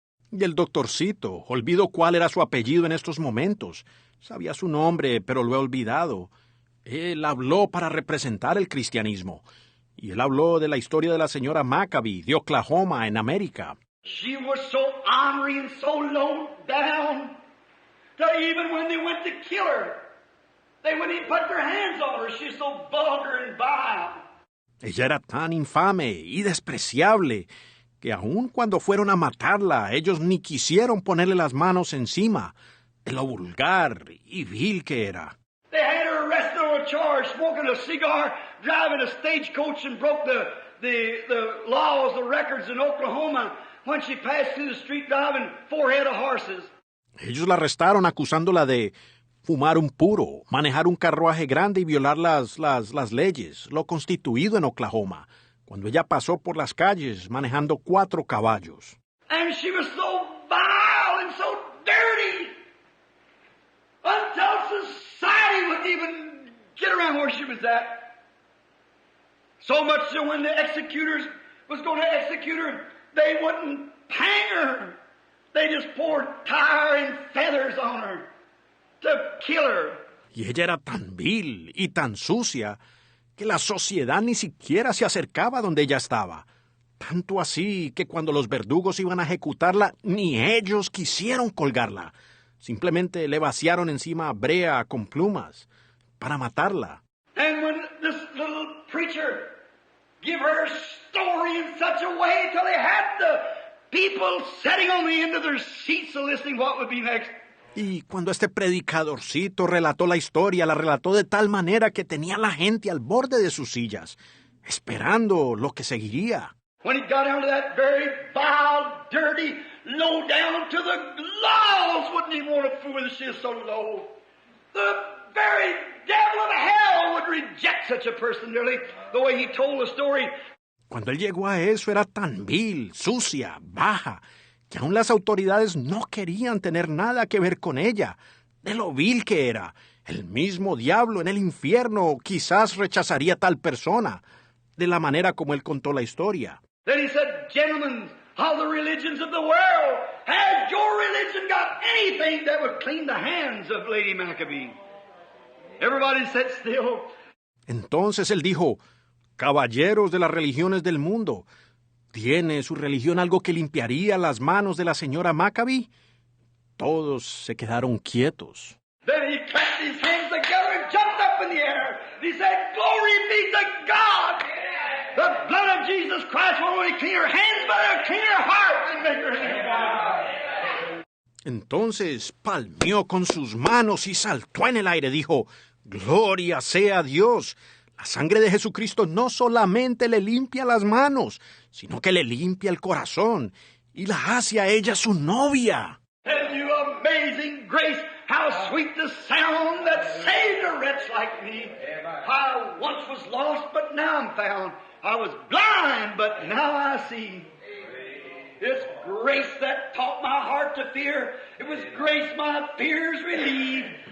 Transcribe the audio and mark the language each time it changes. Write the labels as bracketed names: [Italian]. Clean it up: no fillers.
[Spanish] Y el doctorcito, olvido cuál era su apellido en estos momentos. Sabía su nombre, pero lo he olvidado. Él habló para representar el cristianismo. Y él habló de la historia de la señora Maccabee de Oklahoma en América. [English] She was so ornery and so low down that even when they went to kill her, they wouldn't even put their hands on her. She's so vulgar and vile. [Spanish] Ella era tan infame y despreciable que aun cuando fueron a matarla, ellos ni quisieron ponerle las manos encima de lo vulgar y vil que era. [English] They had her arrested on a charge, smoking a cigar, driving a stagecoach, and broke the laws, the records in Oklahoma when she passed through the street driving 4 head of horses. [Spanish] Ellos la arrestaron acusándola de fumar un puro, manejar un carruaje grande y violar las leyes, lo constituido en Oklahoma, cuando ella pasó por las calles manejando 4 caballos. [English] And she was so vile and so dirty until society wouldn't even get around where she was at. So much so when the executors was going to execute her, they wouldn't hang her. They just poured tar and feathers on her to kill her. [Spanish] Y ella era tan vil y tan sucia que la sociedad ni siquiera se acercaba donde ella estaba. Tanto así que cuando los verdugos iban a ejecutarla, ni ellos quisieron colgarla. Simplemente le vaciaron encima brea con plumas para matarla. [English] And when this little preacher give her story in such a way till they had the people sitting on the end of their seats listening what would be next. [Spanish] Y cuando este predicadorcito relató la historia, la relató de tal manera que tenía a la gente al borde de sus sillas, esperando lo que seguiría. [English] When he got down to that very vile, dirty, low down to the laws, wouldn't even want to fool with her. She is so low. The very devil of hell would reject such a person, nearly, the way he told the story. [Spanish] Cuando él llegó a eso era tan vil, sucia, baja, que aún las autoridades no querían tener nada que ver con ella, de lo vil que era. El mismo diablo en el infierno quizás rechazaría a tal persona, de la manera como él contó la historia. [English] Then he said, gentlemen, of the religions of the world. Has your religion got anything that would clean the hands of Lady Maccabee? Everybody sat still. [Spanish] Entonces él dijo, caballeros de las religiones del mundo, ¿tiene su religión algo que limpiaría las manos de la señora Maccabee? Todos se quedaron quietos. [English] Then he clapped his hands together and jumped up in the air. He said, "Glory be to God! The blood of Jesus Christ will only clean her hands, but it'll clean her heart and make her hands." [Spanish] Entonces palmeó con sus manos y saltó en el aire. Dijo, gloria sea a Dios. La sangre de Jesucristo no solamente le limpia las manos, sino que le limpia el corazón y la hace a ella su novia. [English] Tell you amazing grace, how sweet the sound that saved a wretch like me. I once was lost, but now I'm found. I was blind, but now I see. It's grace that taught my heart to fear. It was grace my fears relieved.